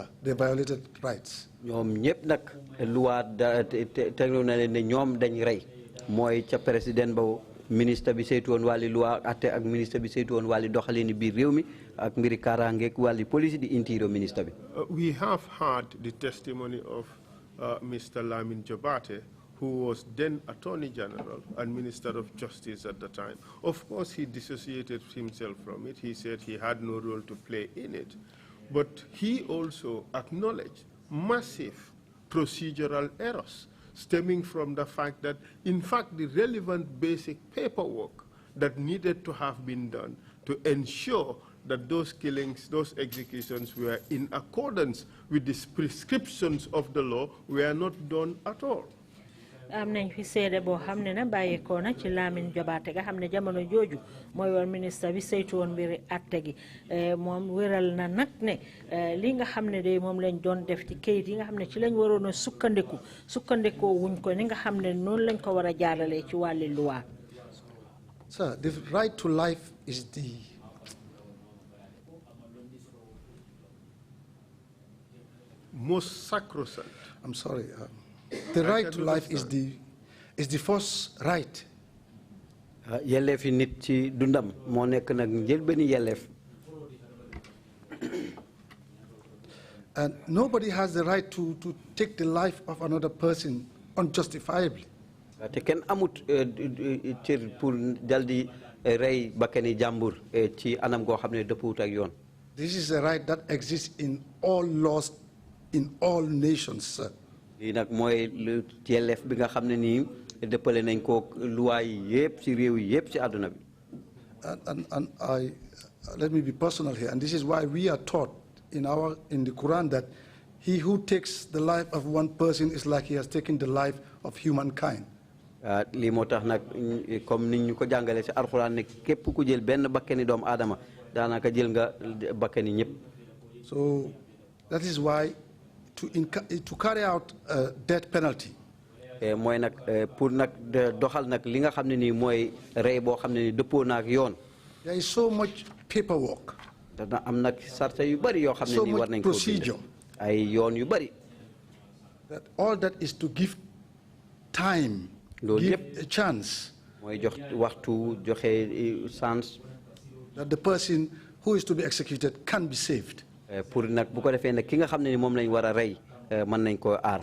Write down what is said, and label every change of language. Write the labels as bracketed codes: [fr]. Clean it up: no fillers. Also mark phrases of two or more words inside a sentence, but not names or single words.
[en] They violated rights. [wo] ñoom ñëpp nag loi teglu na leen ne ñoom dañ rey mooy ca président ba ministre bi saytu woon wàlli loi atte ak ministre bi saytu woon wàlli doxalini biir réew mi ak mbiri kaaraangeeg wàlli police di interior ministre bi. [en] We have heard the testimony of Mr. Lamin Jabate, who was then Attorney General and Minister of Justice at the time. Of course, he dissociated himself from it. He said he had no role to play in it. But he also acknowledged massive procedural errors stemming from the fact that, in fact, the relevant basic paperwork that needed to have been done to ensure that those killings, those executions were in accordance with the prescriptions of the law were not done at all. [wo] am nañ fi seede boo xam ne na bàyyeekoo na ci Lamin Jobaate nga xam ne jamono jooju mooy woon ministre bi saytu woon mbiri atte gi moom wéral na nag ne li nga xam ne de moom lañ doon def ci kayit yi nga xam ne ci lañ waroon a sukkandikoo wuñ ko ni nga xam ne noonu lañ ko war a jaaralee ci wàlli loi. [en] Sir, the right to life is most sacrosanct. I'm sorry. The right to life is the first right. [wo] Yelleefi nit ci dundam moo nekk nag njëlbéeni yelleef. [en] And nobody has the right to take the life of another person unjustifiably. [wo] te kenn amut cër pour daldi rey bakkani jàmbur ci anam goo xam ne dëppuwut ak yoon. [en] This is a right that exists in all laws, in all nations, sir. [wo] lii nag mooy yelleef bi nga xam ne nii dëppale nañ ko luwaay yépp ci réew yi yépp ci àdduna bi. [en] And let me be personal here, and this is why we are taught in the Quran that he who takes the life of one person is like he has taken the life of humankind. [wo] lii moo tax nag comme ni ñu ko jàngalee ci alxuraan ne képp ku jël benn bakkani doomu aadama daanaka jël nga bakkani ñëpp. [en] So that is why to carry out death penalty. [wo] mooy nag pour nag doxal nag li nga xam ne nii mooy rey boo xam ne nii dëppoo na ak yoon. [en] There is so much paperwork. [wo] dana am nag sarta yu bari yoo xam ne nii war nañ ko procedure. ay yoon yu bari. [en] That all that is to give time, give a chance. [wo] mooy jox waxtu joxe chance. [en] That the person who is to be executed can be saved. [wo] pour nag bu ko defee nag ki nga xam ne ni moom lañ war a rey mën nañ ko aar.